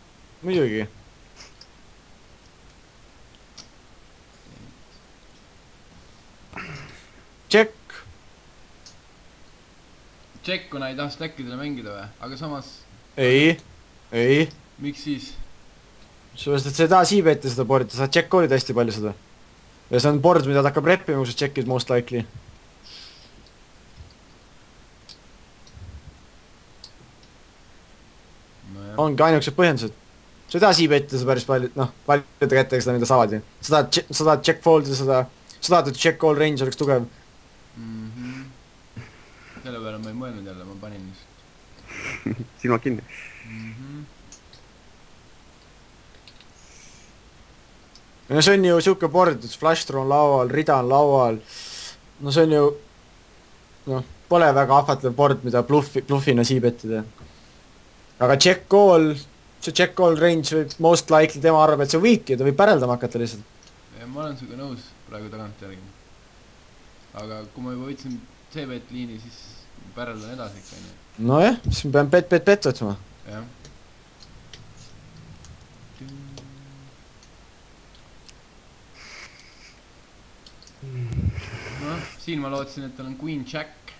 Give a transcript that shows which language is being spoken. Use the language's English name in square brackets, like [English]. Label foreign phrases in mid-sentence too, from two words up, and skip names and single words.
[Estonian] muidugi. Check. Check, kuna ei taha stackidele mängida või? Aga samas, Ei. miks siis? Sellepärast, et sa ei taha siibeta seda board'i, sa saad [English] check call'ida [Estonian] hästi palju seda. Ja see on board, mida ta hakkab reppima, kui sa check'id [English] most likely. [Estonian] Nojah. Ongi ainukesed põhjendused. Sa ei taha siibeta seda päris palju, noh, paljude kättega seda, mida saavad ju. Sa tahad [English] check fold'ida [Estonian] seda, sa tahad, et [English] check call range [Estonian] oleks tugev. Selle peale ma ei mõelnud jälle, ma panin just. Silmad kinni. No see on ju siuke board, et [English] flush draw [Estonian] on laual, rida on laual. No see on ju, noh, pole väga ahvatlev board, mida bluffina siibetida. Aga [English] check call, [Estonian] see [English] check call range [Estonian] võib [English] most likely [Estonian] tema arvab, et see võibki, ta võib päreldama hakata lihtsalt. Ja ma olen sinuga nõus praegu tagant järgi. Aga kui ma juba võtsin C-bet liini, siis päreldan edasi ikka, nii. Nojah, siis me peame bet otsima. Jah. Noh, siin ma lootsin, et tal on [English] Queen Jack.